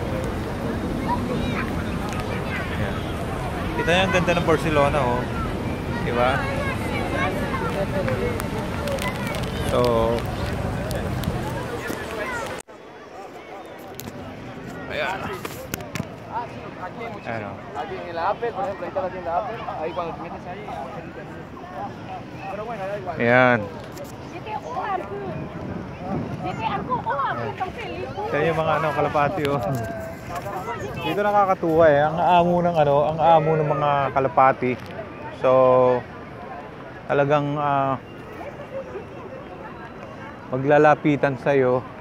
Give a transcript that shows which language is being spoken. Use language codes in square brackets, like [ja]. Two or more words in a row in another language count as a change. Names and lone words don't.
[tl] Ayan. Kita nyo ang ganda ng Barcelona diba? So ayan. [es] Aquí en la Apple, por ejemplo, ahí está la tienda Apple. Ahí cuando te metes ahí. Pero bueno, da igual. [tl] Ayan. Kaya yung mga kalapati Dito nakakatuwa ang amo ng mga kalapati. So talagang maglalapitan sa iyo.